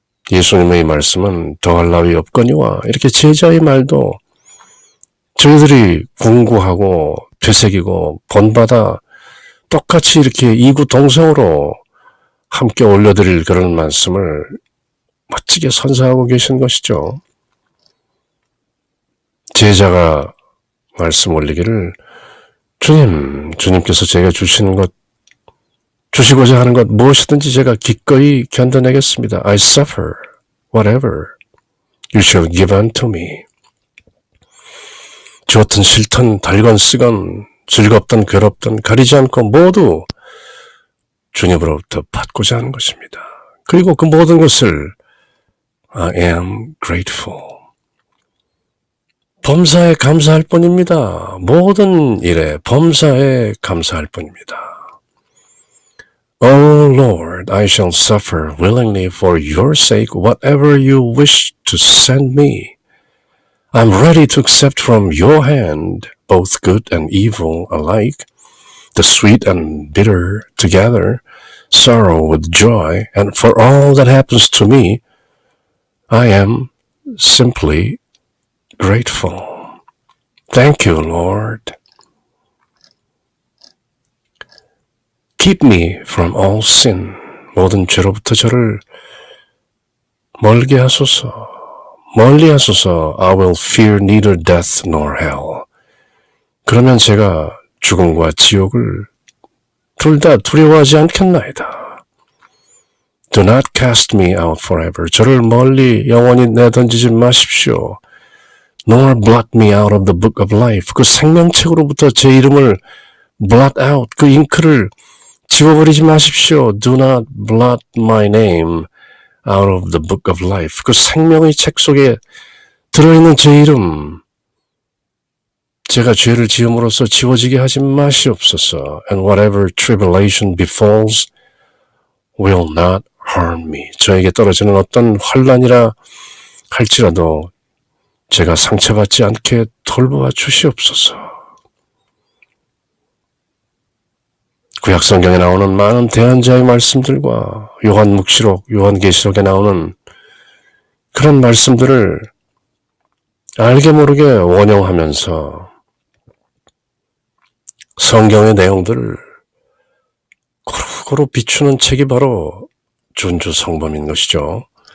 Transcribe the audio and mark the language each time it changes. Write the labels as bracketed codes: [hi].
[ko] 예수님의 말씀은 더할 나위 없거니와 이렇게 제자의 말도 저희들이 공부하고 되새기고 본받아 똑같이 이렇게 이구동성으로 함께 올려드릴 그런 말씀을 멋지게 선사하고 계신 것이죠. 제자가 말씀 올리기를 주님께서 제가 주시는 것 주시고자 하는 것 무엇이든지 제가 기꺼이 견뎌내겠습니다. [en] I suffer whatever you shall give unto me. [ko] 좋든 싫든 달건 쓰건 즐겁든 괴롭든 가리지 않고 모두 주님으로부터 받고자 하는 것입니다. 그리고 그 모든 것을 [en] I am grateful. [ko] 범사에 감사할 뿐입니다. 모든 일에 범사에 감사할 뿐입니다. [en] Oh Lord, I shall suffer willingly for your sake whatever you wish to send me. I'm ready to accept from your hand both good and evil alike, the sweet and bitter together, sorrow with joy, and for all that happens to me, I am simply grateful. Thank you, Lord. Keep me from all sin. [ko] 모든 죄로부터 저를 멀리 하소서. [en] I will fear neither death nor hell. [ko] 그러면 제가 죽음과 지옥을 둘 다 두려워하지 않겠나이다. [en] Do not cast me out forever. [ko] 저를 멀리 영원히 내던지지 마십시오. [en] Nor blot me out of the book of life. [ko] 그 생명책으로부터 제 이름을 [en] blot out, [ko] 그 잉크를 지워버리지 마십시오. [en] Do not blot my name out of the book of life. [ko] 그 생명의 책 속에 들어있는 제 이름, 제가 죄를 지음으로써 지워지게 하지 마시옵소서. [en] And whatever tribulation befalls will not harm me. [ko] 저에게 떨어지는 어떤 환난이라 할지라도 제가 상처받지 않게 돌보아 주시옵소서. 구약성경에 나오는 많은 대언자의 말씀들과 요한묵시록, 요한계시록에 나오는 그런 말씀들을 알게 모르게 원용하면서 성경의 내용들을 고루고루 비추는 책이 바로 준주성범인 것이죠.